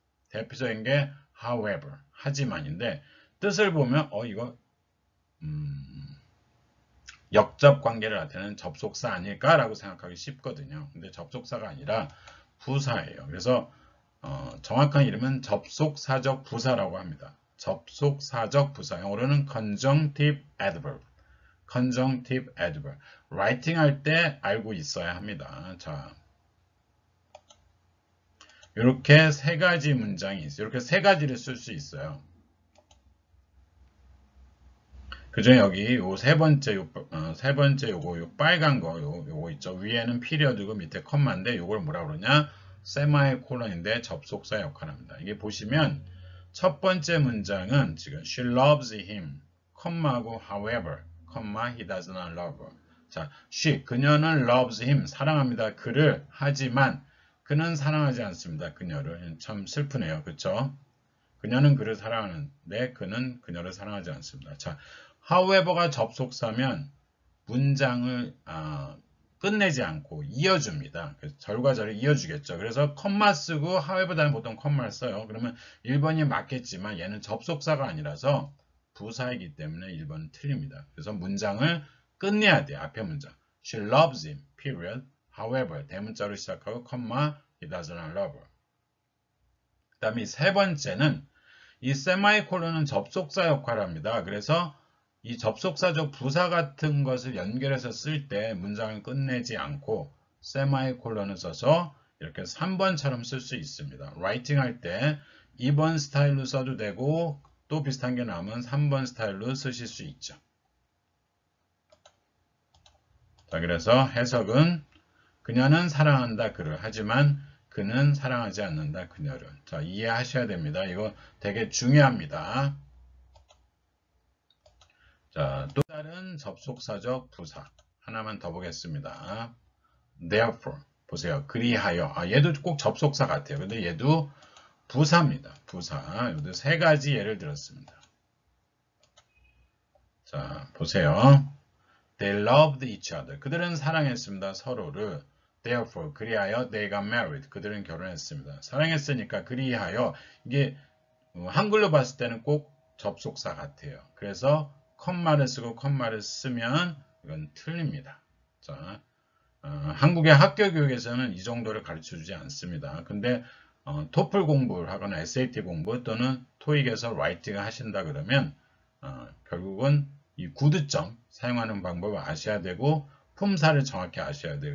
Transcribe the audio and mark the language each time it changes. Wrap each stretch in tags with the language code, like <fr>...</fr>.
<ko>대표적인 게 however, 하지만인데 뜻을 보면 이거 역접 관계를 나타내는 접속사 아닐까라고 생각하기 쉽거든요. 근데 접속사가 아니라 부사예요. 그래서 정확한 이름은 접속사적 부사라고 합니다. 접속사적 부사. 영어로는</ko> <en>conjunctive adverb. conjunctive adverb.</en> <ko>writing 할 때 알고 있어야 합니다. 자, 이렇게 세 가지 문장이 있어요. 이렇게 세 가지를 쓸 수 있어요. 그중에 여기 요 세 번째 요거 빨간 거 요거 있죠. 위에는 피리어드고 밑에 컴마인데 요걸 뭐라 그러냐? 세마이콜론인데 접속사 역할을 합니다. 이게 보시면 첫 번째 문장은 지금</ko> <en>she loves him,</en> <ko>컴마하고 however, 컴마</ko> <en>he does not love her.</en> <ko>자, she 그녀는</ko> <en>loves him</en> <ko>사랑합니다. 그를 하지만 그는 사랑하지 않습니다. 그녀를. 참 슬프네요. 그렇죠? 그녀는 그를 사랑하는데 그는 그녀를 사랑하지 않습니다. 자, however가 접속사면 문장을 끝내지 않고 이어줍니다. 그래서 절과 절을 이어주겠죠. 그래서 컴마 쓰고 however 다음에 보통 컴마를 써요. 그러면 1번이 맞겠지만 얘는 접속사가 아니라서 부사이기 때문에 1번은 틀립니다. 그래서 문장을 끝내야 돼요. 앞에 문장.</ko> <en>She loves him, period. However,</en> <ko>대문자로 시작하고 컴마</ko> <en>he does not love her.</en> <ko>그 다음에 세 번째는 이 세마이콜론은 접속사 역할을 합니다. 그래서 이 접속사적 부사 같은 것을 연결해서 쓸 때 문장을 끝내지 않고 세마이콜론을 써서 이렇게 3번처럼 쓸 수 있습니다. 라이팅 할 때 2번 스타일로 써도 되고 또 비슷한 게 나오면 3번 스타일로 쓰실 수 있죠. 자, 그래서 해석은 그녀는 사랑한다 그를 하지만 그는 사랑하지 않는다 그녀를. 자, 이해하셔야 됩니다. 이거 되게 중요합니다. 자, 또 다른 접속사적 부사 하나만 더 보겠습니다. Therefore 보세요. 그리하여. 얘도 꼭 접속사 같아요. 근데 얘도 부사입니다. 부사. 여기 세 가지 예를 들었습니다. 자, 보세요.</ko> <en>They loved each other.</en> <ko>그들은 사랑했습니다. 서로를.</ko> <en>Therefore,</en> <ko>그리하여</ko> <en>they got married.</en> <ko>그들은 결혼했습니다. 사랑했으니까 그리하여 이게 한글로 봤을 때는 꼭 접속사 같아요. 그래서 컴마를 쓰고 컴마를 쓰면 이건 틀립니다. 자, 한국의 학교 교육에서는 이 정도를 가르쳐주지 않습니다. 근데 토플 공부를 하거나 SAT 공부 또는 토익에서 라이팅을 하신다 그러면 결국은 이 구두점 사용하는 방법을 아셔야 되고 품사를 정확히 아셔야 돼요.</ko>